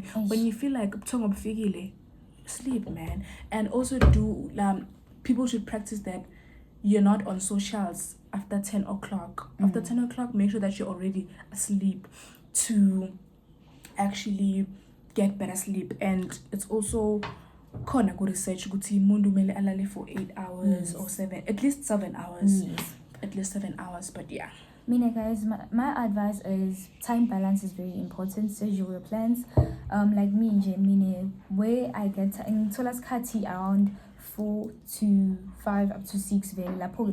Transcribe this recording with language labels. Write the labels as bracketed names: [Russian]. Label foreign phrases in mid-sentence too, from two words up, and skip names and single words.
[English] When you feel like sleep, man. And also people should practice that you're not on socials after 10 o'clock. After 10 o'clock, make sure that you're already asleep to actually get better sleep. And it's also [Zulu] khona ku research ukuthi umuntu kumele alale [English] for 8 hours or 7, at least 7 hours. At least 7 hours, but yeah. Guys, my advice is time balance is very important. Schedule your plans. Like me, where I get in Tolaskati around 4 to 5 up to 6 very lapho.